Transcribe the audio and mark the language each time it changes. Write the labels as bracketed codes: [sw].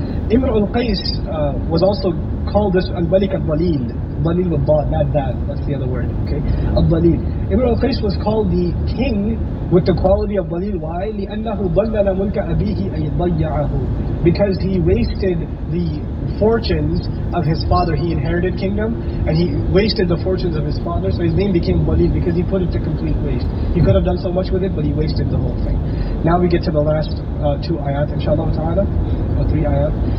[en] Imr al-Qais was also called this al-Malik al-Dalil. Dalil with Dad, not Dad, that's the other word, okay? Al-Dalil. Imr al-Qais was called the king with the quality of Dalil. Why? [ar] لأنه ضلل ملك أبيه أي ضيعه. [en] Because he wasted the fortunes of his father. He inherited kingdom and he wasted the fortunes of his father, so his name became Dalil because he put it to complete waste. He could have done so much with it, but he wasted the whole thing. Now we get to the last 2 ayat, inshallah ta'ala, or 3 ayat.